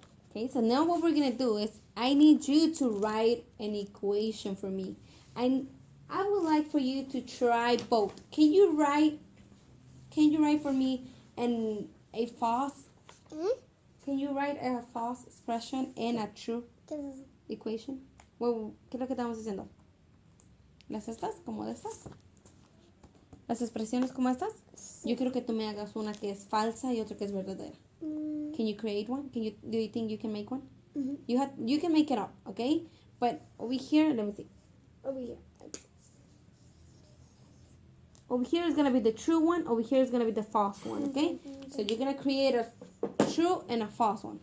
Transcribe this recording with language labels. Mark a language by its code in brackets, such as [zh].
[en] Okay, so now what we're gonna do is I need you to write an equation for me. And I would like for you to try both. Can you write for me a false? Can you write a false expression and a true equation? [es] Well, ¿qué es lo que estamos haciendo? ¿Las estas? ¿Como de estas? ¿Las expresiones como estas? Yo quiero que tú me hagas una que es falsa y otra que es verdadera. [en] Can you create one? Do you think you can make one? You can make it up, okay? But over here, let me see. Over here. Over here is going to be the true one. Over here is going to be the false one, okay? So you're going to create a true and a false one.